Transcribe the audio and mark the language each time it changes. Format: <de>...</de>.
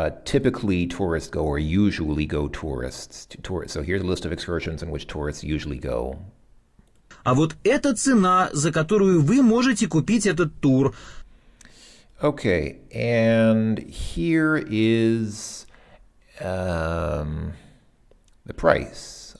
<en>Typically tourists go, or usually go tourists. So here's a list of excursions in which tourists usually go.</en> <ru>А вот это цена, за которую вы можете купить этот тур.</ru> <en>Okay, and here is the price.</en>